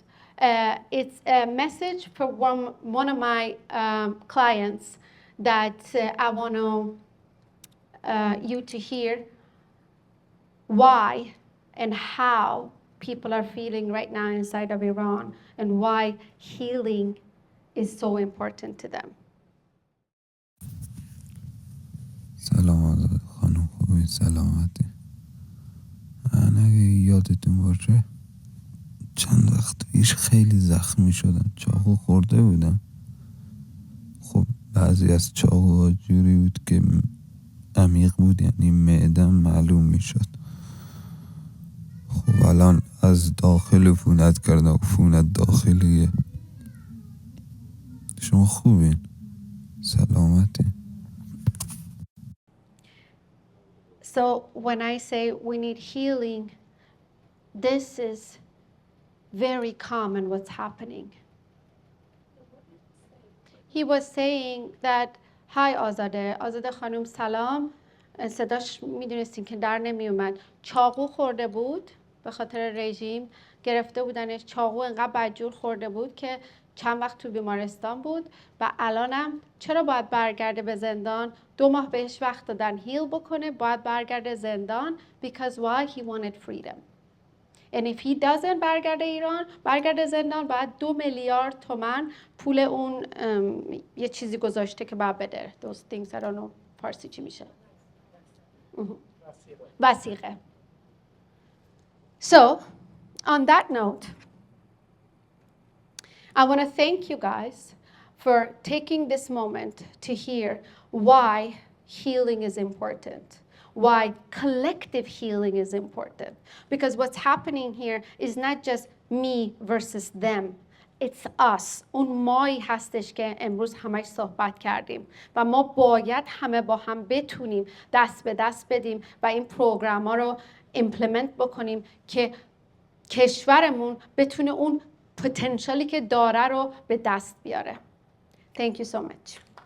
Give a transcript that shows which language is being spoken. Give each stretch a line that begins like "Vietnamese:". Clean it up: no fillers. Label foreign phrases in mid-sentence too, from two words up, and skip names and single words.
English: It's a message for one of my clients that I want you to hear why and how people are feeling right now inside of Iran, and why healing is so important to them.
Persian: سلام آزاده خانم، خوبی؟ سلامتی؟ من اگه یادتون باشه چند وقت پیش خیلی زخمی شدم، چاقو خورده بودم. خب بعضی از چاقوها جوری بود که عمیق بود، یعنی معدم معلوم میشد. خب الان از داخل عفونت کردن، عفونت داخلیه. شما خوبین؟ سلامتی؟
English: So when I say we need healing, this is very common what's happening. He was saying that hi آزاده خانم سلام.
Persian: صداش میدونستین که در نمی اومد. چاقو خورده بود به خاطر رژیم، گرفته بودنش. چاقو انقدر بدجور خورده بود که چند وقت تو بیمارستان بود و الانم چرا باید برگرده به زندان؟ 2 ماه بهش وقت دادن هیل بکنه، باید برگرده زندان
English: because why? He wanted freedom. And if he doesn't
Persian: برگرده ایران، برگرده زندان، باید 2 میلیارد تومان پول اون یه چیزی گذاشته که باید بده.
English: Those things I don't know
Persian: فارسی چی میشه؟ وثیقه.
English: So, on that note, I want to thank you guys for taking this moment to hear why healing is important, why collective healing is important. Because what's happening here is not just me versus them. It's us.
Persian: اون مایی هستش که امروز همش صحبت کردیم و ما باید همه با هم بتونیم دست به دست بدیم و این پروگرام ها رو ایمپلمنت بکنیم که کشورمون بتونه اون پتانسیلی که داره رو به دست بیاره.
English: Thank you so much.